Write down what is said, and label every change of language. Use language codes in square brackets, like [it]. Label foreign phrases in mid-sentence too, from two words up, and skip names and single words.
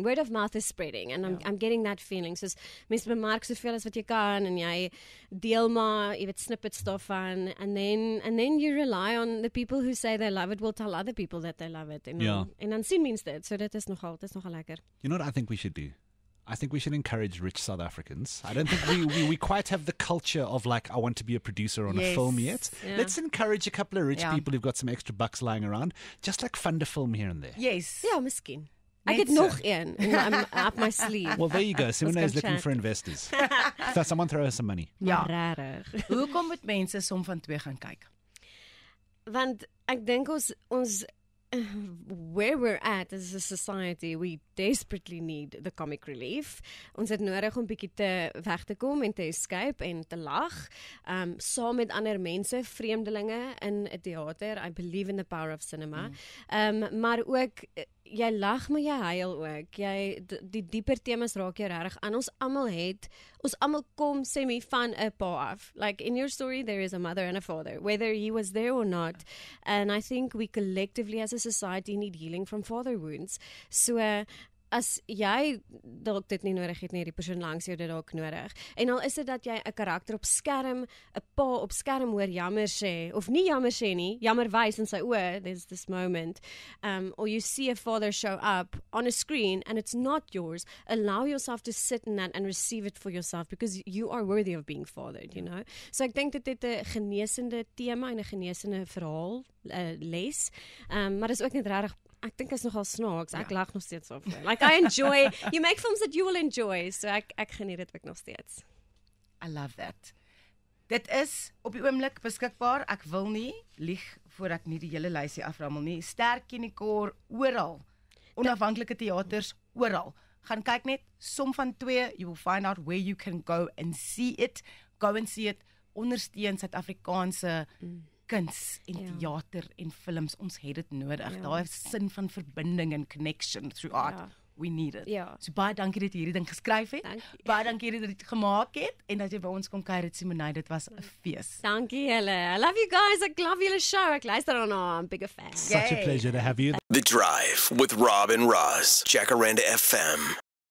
[en] Word of mouth is spreading and I'm getting that feeling. [af] So mense bemark soveel as wat jy kan en jy deel maar, jy weet, snippets daarvan [en] and then you rely on the people who say they love it will tell other people that they love it. [af] En dan sien mense dit. So dit is nogal lekker. [en] You know what I think we should do? I think we should encourage rich South Africans. I don't think we quite have the culture of like, I want to be a producer on a film yet. Yeah. Let's encourage a couple of rich people who've got some extra bucks lying around. Just like fund a film here and there. Yes. [af] Ja, miskien. Ek het nog een [en] up my sleeve. Well, there you go. Simone is looking for investors. So someone throw her some money. [af] Ja. Rarig. Hoekom moet mense Som van 2 gaan kyk? Want ek dink ons [en] where we're at as a society, we desperately need the comic relief. [af] Ons het nodig om bietjie te weg te kom en te escape en te lag. Saam met ander mense, vreemdelinge in 'n teater. [en] I believe in the power of cinema. [af] Maar ook jy lag maar jy huil ook. Die dieper temas raak jou regtig aan. Ons almal kom semi van 'n pa af. [en] Like in your story there is a mother and a father, whether he was there or not. And I think we collectively as a society need healing from father wounds. [af] So as jy dalk dit nie nodig het nie, die persoon langs jou dit dalk nodig. En al is dit dat jy 'n karakter op skerm, 'n pa op skerm hoor jammer sê of nie jammer sê nie, jammer wys in sy oë, [en] there's this moment. Or you see a father show up on a screen and it's not yours. Allow yourself to sit in that and receive it for yourself because you are worthy of being fathered, you know. [af] So ek dink dit 'n genesende tema en 'n genesende verhaal les. Maar dis ook net regtig ek dink is nogal snaaks. Ek lag nog steeds op. [en] Like I enjoy, you make films that you will enjoy. [af] So ek geniet dit ook nog steeds. [en] I love that. [af] Dit is op die oomblik beskikbaar. Ek wil nie lieg voor ek nie die hele lysie aframmel nie. Sterk Unicor oral. Onafhanklike teaters oral. Gaan kyk net Som van 2. [en] You will find out where you can go and see it. Go and see it. [af] Ondersteun Suid-Afrikaanse kuns en teater en films. Ons het dit nodig. Daai sin van verbinding en [en] connection throughout. We need it. [af] So baie dankie dat jy hierdie ding geskryf het. Baie dankie dat jy dit gemaak het en dat jy by ons kom kuier, Simonay. Dit was 'n fees. Dankie julle. [en] I love you guys. [af] Ek love julle show. Ek luister daarna. [en] I'm a bigger fan. Such a pleasure to have you. The Drive with Rob and Roz, Jacaranda FM.